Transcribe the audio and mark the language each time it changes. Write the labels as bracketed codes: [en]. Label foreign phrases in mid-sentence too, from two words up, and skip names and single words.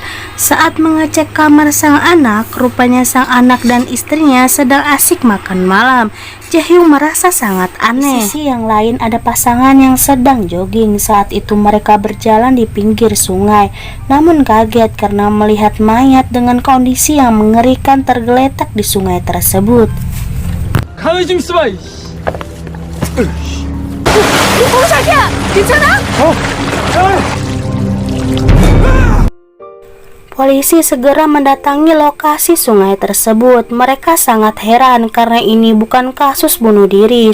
[id] Saat mengecek kamar sang anak, rupanya sang anak dan istrinya sedang asik makan malam. Jaehyung merasa sangat aneh. Di sisi yang lain ada pasangan yang sedang jogging. Saat itu mereka berjalan di pinggir sungai, namun kaget karena melihat mayat dengan kondisi yang mengerikan tergeletak di sungai tersebut. [ko] 가만히 좀 있어봐. [id] Polisi segera mendatangi lokasi sungai tersebut. Mereka sangat heran karena ini bukan kasus bunuh diri.